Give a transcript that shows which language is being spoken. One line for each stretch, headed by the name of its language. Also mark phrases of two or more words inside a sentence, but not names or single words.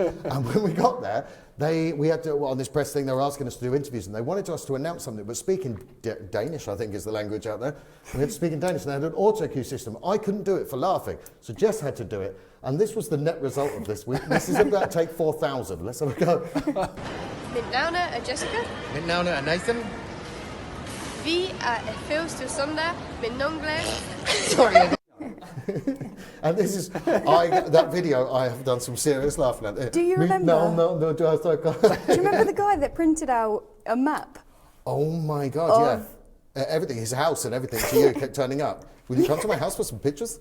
English: And when we got there, we had to, on this press thing, they were asking us to do interviews, and they wanted us to announce something, but speaking Danish, I think is the language out there. We had to speak in Danish, and they had an auto cue system. I couldn't do it for laughing, so Jess had to do it, and this was the net result of this. This is about to take 4,000. Let's have a go.
Danish: Mit navn er Jessica. Mit navn er Nathan. Vi er første søndag med nogle glas.
English: Sorry. And this is, that video, I have done some serious laughing at it. Do you remember? No, do you remember the guy that printed out a map? Oh my God, yeah. Everything, his house and everything to you kept turning up. Will you come to my house for some pictures?